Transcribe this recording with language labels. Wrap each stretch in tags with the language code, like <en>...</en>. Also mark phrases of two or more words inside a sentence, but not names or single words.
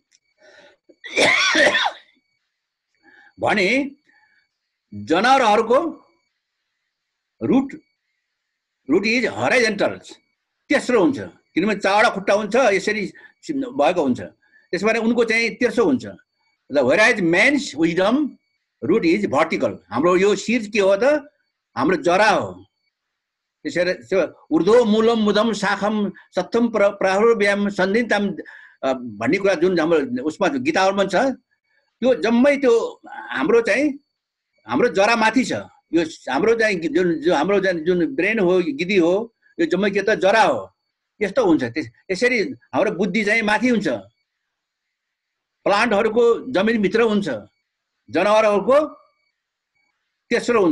<ne>भने जनावरहरूको</ne> <en>root is horizontal,</en> <ne>तेस्रो हुन्छ। किनभने चारवटा खुट्टा हुन्छ, यसरी भएको हुन्छ, त्यसबाट उनको चाहिँ तेर्सो हुन्छ।</ne> <en>whereas man's wisdom root is vertical.</en> <ne>हाम्रो यो शिर के हो त? हाम्रो जरा हो। त्यसरी</ne> <sa>ऊर्ध्व मूलम मुदम शाखम सत्तम प्राहुर्व्याम सन्धिताम</sa> <ne>भन्ने कुरा जुन हाम्रो उसमा गीताहरूमा छ, त्यो जम्मै त्यो हाम्रो चाहिँ हाम्रो जरा माथि छ। यो हाम्रो चाहिँ हाम्रो जुन ब्रेन हो, गिदी हो, यो जम्मै के त जरा हो। यस्तो हुन्छ। त्यसरी हाम्रो बुद्धि चाहिँ माथि हुन्छ, प्लान्टहरूको जमिनभित्र हुन्छ, जनावरहरूको तेस्रो हुन्छ।</ne>